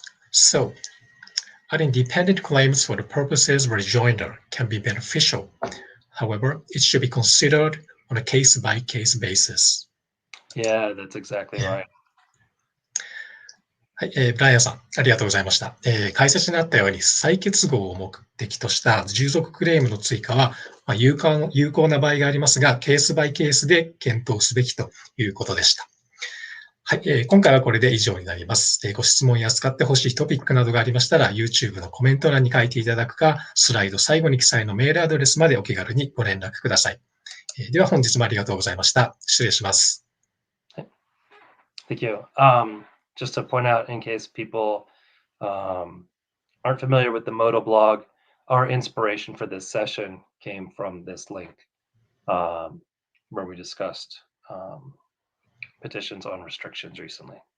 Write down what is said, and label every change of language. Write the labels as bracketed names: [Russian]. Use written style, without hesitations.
[English] So, adding dependent claims for the purposes of rejoinder can be beneficial. However, it should be considered on a case-by-case basis. Yeah, that's exactly right. [Japanese] はい、ブライアンさん、ありがとうございました。解説にあったように、再結合を目的とした従属クレームの追加は、有効な場合がありますが、ケースバイケースで検討すべきということでした。はい、今回はこれで以上になります。ご質問や使ってほしいトピックなどがありましたら、YouTube のコメント欄に書いていただくか、スライド最後に記載のメールアドレスまでお気軽にご連絡ください。では本日もありがとうございました。失礼します。 [English] Thank you. Just to point out, in case people aren't familiar with the Moto blog, our inspiration for this session came from this link where we discussed petitions on restrictions recently.